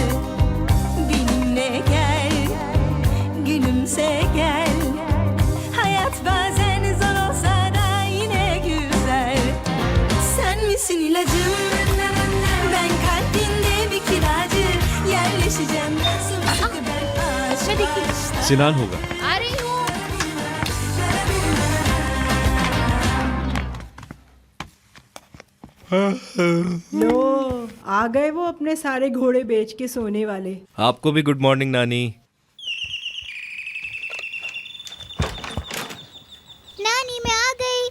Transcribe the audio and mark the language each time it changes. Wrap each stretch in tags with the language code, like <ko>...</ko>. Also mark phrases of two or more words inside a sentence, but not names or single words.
<tr>Benimle gel, gülümse gel. Hayat bazen zor olsa da yine güzel. Sen misin ilacım? Ben kalbinde bir kiracı. Yerleşeceğim sımsıkı ben aşk.</tr> <hi>सिनान होगा। आ रही हूँ। लो आ गए वो अपने सारे घोड़े बेच के सोने वाले। आपको भी</hi> <en>good morning</en> <hi>नानी। नानी मैं आ गई।</hi>